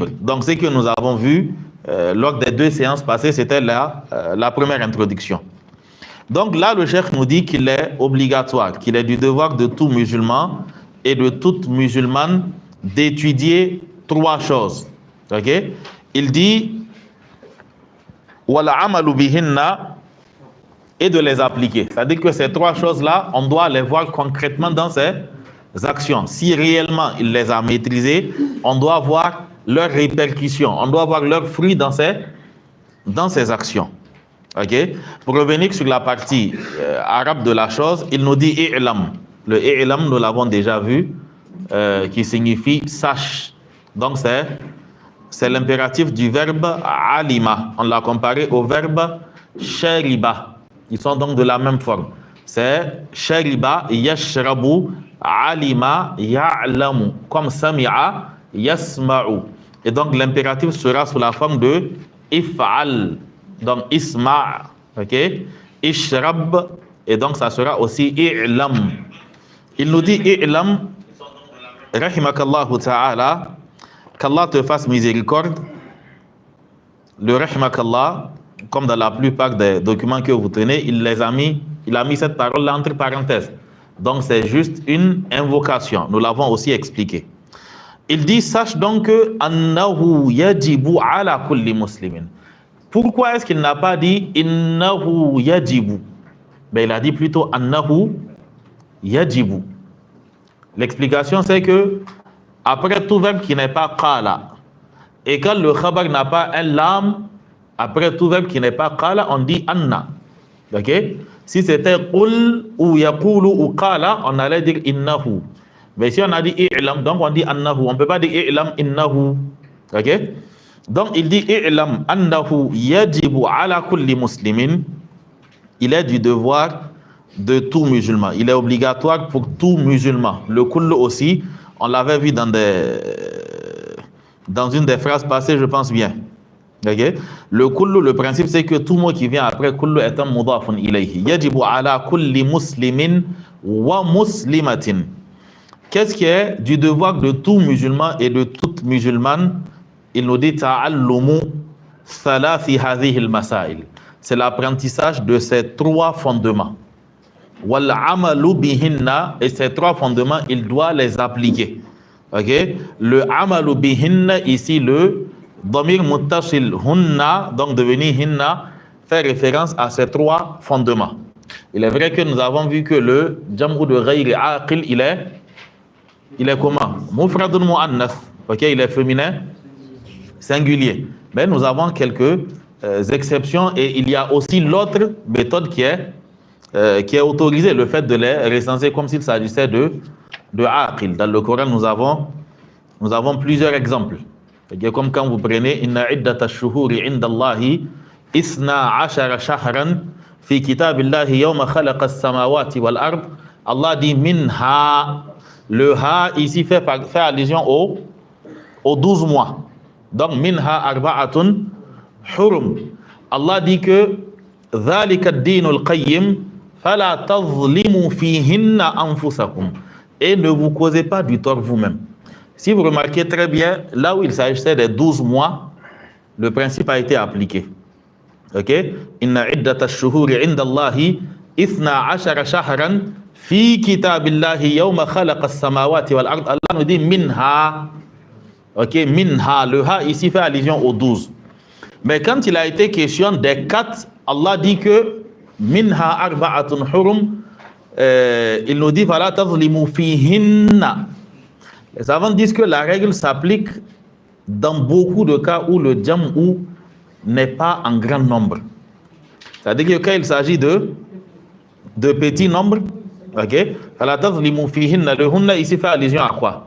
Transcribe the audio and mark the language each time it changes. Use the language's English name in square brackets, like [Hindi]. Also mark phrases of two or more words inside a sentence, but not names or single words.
[French] Donc, ce que nous avons vu lors des 2 séances passées, c'était la première introduction. Donc là, le chef nous dit qu'il est obligatoire, qu'il est du devoir de tout musulman et de toute musulmane d'étudier 3 choses. Okay? Il dit [Arabic] والعمل بهن, [French] et de les appliquer. C'est-à-dire que ces 3 choses-là, on doit les voir concrètement dans ses actions. Si réellement il les a maîtrisées, on doit voir leurs répercussions, on doit voir leurs fruits dans ses actions. Okay? Pour revenir sur la partie arabe de la chose, il nous dit i'lam. Le i'lam, nous l'avons déjà vu, qui signifie sache. Donc c'est l'impératif du verbe alima. On l'a comparé au verbe shariba. Ils sont donc de la même forme. C'est [Arabic] شرب يشرب، علم يعلم, [French] comme [Arabic] سمع يسمع. [French] Et donc l'impératif sera sous la forme de if'al. Donc isma', ok, ishrab, et donc ça sera aussi i'lam. Il nous dit [Arabic] اعلم رحمك الله تعالى, [French] qu'Allah te fasse miséricorde. Le rahimakallah, comme dans la plupart des documents que vous tenez, il a mis cette parole-là entre parenthèses. Donc c'est juste une invocation. Nous l'avons aussi expliqué. Il dit sache donc que [Arabic] أنه يجب على كل مسلم. [French] Pourquoi est-ce qu'il n'a pas dit [Arabic] إنه يجب? [French] Il a dit plutôt [Arabic] أنه يجب. [French] L'explication c'est que après tout verbe qui n'est pas qala, et quand le khabar n'a pas un lam, après tout verbe qui n'est pas qala, on dit anna. Ok? Si c'était qul ou yaqulu ou qala, on allait dire innahu. Mais si on a dit i'lam, donc on dit annahu. On ne peut pas dire [Arabic] اعلم إنه. [French] Ok? Donc il dit [Arabic] اعلم أنه يجب على كل مسلم. [French] Il est du devoir de tout musulman. Il est obligatoire pour tout musulman. Le kullu aussi, on l'avait vu dans une des phrases passées, je pense bien. Okay? Le kullu, le principe, c'est que tout mot qui vient après kullu est un [Arabic] مضاف إليه. يجب على كل مسلم ومسلمة. [French] Qu'est-ce qui est du devoir de tout musulman et de toute musulmane? Il nous dit [Arabic] تعلم ثلاث هذه المسائل. [French] C'est l'apprentissage de ces 3 fondements. [Arabic] والعمل بهن, [French] et ces 3 fondements, il doit les appliquer. Okay? [Arabic] Le عمل بهن, [French] ici le [Arabic] ضمير متصل هن, [French] donc devenu hinna, fait référence à ces trois fondements. Il est vrai que nous avons vu que le jam'u de [Arabic] غير عاقل, [French] il est comment? [Arabic] مفرد مؤنث. [French] Ok, il est féminin singulier. Mais nous avons quelques exceptions et il y a aussi l'autre méthode qui est autorisée, le fait de les recenser comme s'il s'agissait de aqil. Dans le Coran, nous avons plusieurs exemples. Comme quand vous prenez [Arabic] إن عدة الشهور عند الله اثنا عشر شهرا في كتاب الله يوم خلق السماوات والأرض. [French] Allah dit minha. Le ha ici fait allusion aux 12 mois. [Arabic] Donc منها أربعة حرم. [French] Allah dit que [Arabic] ذلك الدين القيم فلا تظلموا فيهن أنفسكم. [French] Et ne vous causez pas du tort vous-même. Si vous remarquez très bien, là où il s'agissait des 12 mois, le principe a été appliqué. Ok? [Arabic] إن عدة الشهور عند الله 12 شهرا في كتاب الله يوم خلق السماوات والأرض. [French] Allah nous dit minha. Ok? Minha. Le ha ici fait allusion aux 12. Mais quand il a été question des 4, Allah dit que [Arabic] منها أربعة حرم. [French] Il nous dit [Arabic] فلا تظلموا فيهن. [French] Les savants disent que la règle s'applique dans beaucoup de cas où le jam'u n'est pas en grand nombre. C'est-à-dire que quand il s'agit de petits nombres, ok, le hunna ici fait allusion à quoi?